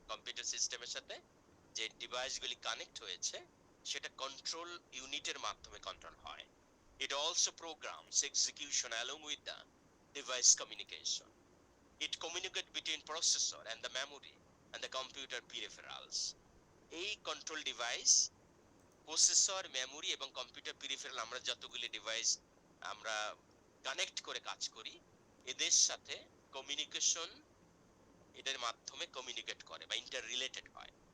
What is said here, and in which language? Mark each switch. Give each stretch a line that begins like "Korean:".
Bangla: Computer সিস্টেমের সাথে যে ডিভাইসগুলি কানেক্ট হয়েছে সেটা কন্ট্রোল ইউনিটের মাধ্যমে কন্ট্রোল হয়।
English: It also programs execution along with the device communication. It communicates between processor and the memory and the computer peripherals.
Bangla: এই কন্ট্রোল ডিভাইস, প্রসেসর, মেমোরি এবং কম্পিউটার পেরিফেরাল, আমরা যতগুলি ডিভাইস আমরা কানেক্ট করে কাজ করি, এদের সাথে কমিউনিকেশন, এদের মাধ্যমে কমিউনিকেট করে বা ইন্টার রিলেটেড হয়।